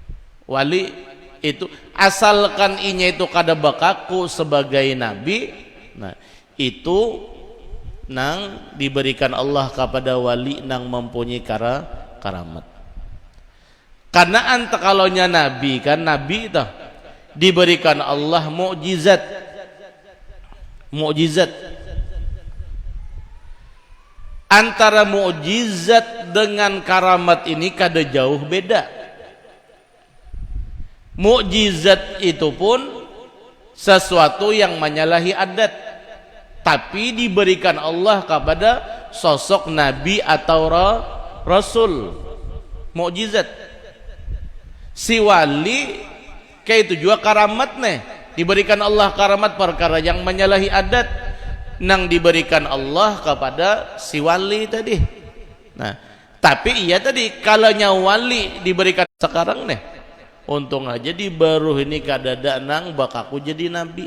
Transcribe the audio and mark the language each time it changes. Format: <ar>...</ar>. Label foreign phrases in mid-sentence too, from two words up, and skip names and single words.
<bjn>Wali itu asalkan inya itu kada bakaku sebagai nabi, nah itu nang diberikan Allah kepada wali nang mempunyai karamat. Karena anta kalaunya nabi kan,</bjn> <id>nabi itu diberikan Allah mukjizat.</id> <bjn>Antara mukjizat dengan karamat ini kada jauh beda.</bjn> <id>Mukjizat itu pun sesuatu yang menyalahi adat, tapi diberikan Allah kepada sosok nabi atau rasul. Mukjizat.</id> <bjn>Si wali kayak itu juga karamat nih, diberikan Allah karamat perkara yang menyalahi adat nang diberikan Allah kepada si wali tadi. Nah, tapi iya tadi kalanya wali diberikan sekarang nih, untung aja di baru ini kadada nang bakaku jadi nabi.</bjn>